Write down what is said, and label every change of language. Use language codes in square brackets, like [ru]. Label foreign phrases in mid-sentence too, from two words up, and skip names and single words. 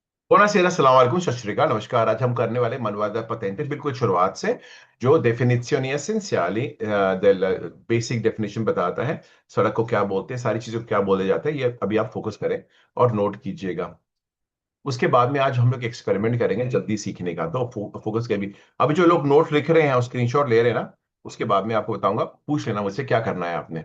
[it] Buonasera, [ar] السلام عليكم, [pa] ਸਤ ਸ੍ਰੀ ਅਕਾਲ, [hi] नमस्कार। आज हम करने वाले [it] manuale patente [hi] बिल्कुल शुरुआत से जो [it] definizioni essenziali del [en] basic definition [hi] बताता है। सड़क को क्या बोलते हैं, सारी चीजों को क्या बोले जाते हैं, ये अभी आप फोकस करें और नोट कीजिएगा। उसके बाद में आज हम लोग एक्सपेरिमेंट करेंगे जल्दी सीखने का, तो फोकस के भी। अभी जो लोग नोट लिख रहे हैं और स्क्रीनशॉट ले रहे हैं ना, उसके बाद में आपको बताऊंगा, पूछ लेना मुझसे क्या करना है आपने।